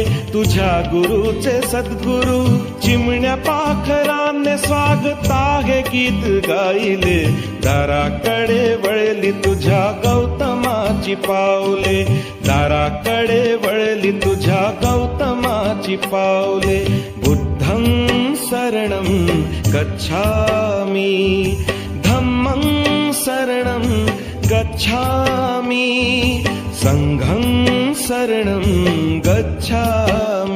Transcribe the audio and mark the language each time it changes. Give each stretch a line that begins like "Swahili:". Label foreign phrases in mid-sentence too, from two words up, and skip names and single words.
Marathi: तुझ्या गुरुचे सद्गुरू चिमण्या पाखराने स्वागताहे गीत गायले दाराकडे वळली तुझ्या गौतमाची पावले दाराकडे वळली तुझ्या गौतमाची पावले
Pali: बुद्धं शरणं गच्छामि धम्मं शरणं गच्छामि संघं शरणं गच्छामि